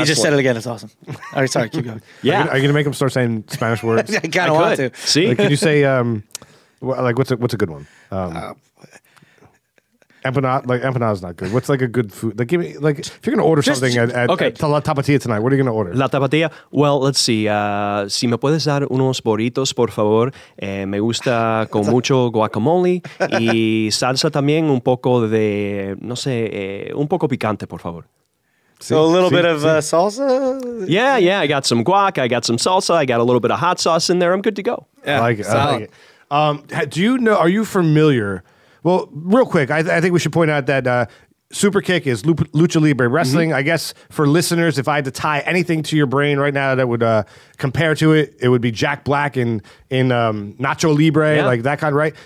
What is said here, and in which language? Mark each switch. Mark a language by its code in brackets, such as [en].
[en] you just said it again. It's awesome. All right, sorry, keep going. Yeah. Are you gonna make them start saying Spanish words? I kind of want to. See? Like, can you say like what's a good one? Empanada is not good. What's like a good food? Like give me like if you're gonna order something at La Tapatía tonight, what are you gonna order? La Tapatía. Well, let's see. [es] Si me puedes dar unos burritos, por favor. Me gusta con mucho guacamole y salsa también, un poco de, no sé, un poco picante, por favor. [en] So a little bit of salsa? Yeah. I got some guac. I got some salsa. I got a little bit of hot sauce in there. I'm good to go. I like it. I like it. Do you know? Are you familiar? Well, real quick, I think we should point out that Superkick is Lucha Libre Wrestling. Mm-hmm. I guess for listeners, if I had to tie anything to your brain right now that would compare to it, it would be Jack Black in Nacho Libre, like that kind, right?